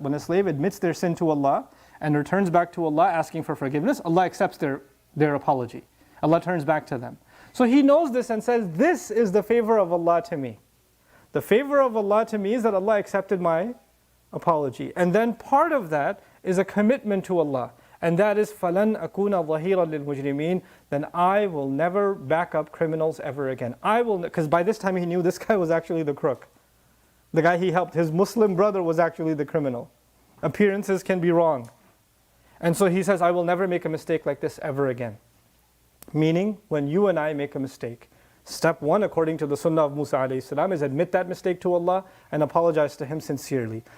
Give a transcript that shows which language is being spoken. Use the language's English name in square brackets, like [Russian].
[English] When a slave admits their sin to Allah and returns back to Allah asking for forgiveness, Allah accepts their apology. Allah turns back to them. So he knows this and says, this is the favor of Allah to me. The favor of Allah to me is that Allah accepted my apology. And then part of that is a commitment to Allah. And that is [Arabic] فَلَنْ أَكُونَ ظَهِيرًا لِلْمُجْرِمِينَ. [English] Then I will never back up criminals ever again. I will, because by this time he knew this guy was actually the crook. The guy he helped, his Muslim brother was actually the criminal. Appearances can be wrong. And so he says, I will never make a mistake like this ever again. Meaning, when you and I make a mistake, step one, according to the sunnah of Musa alayhi salam, is admit that mistake to Allah and apologize to Him sincerely.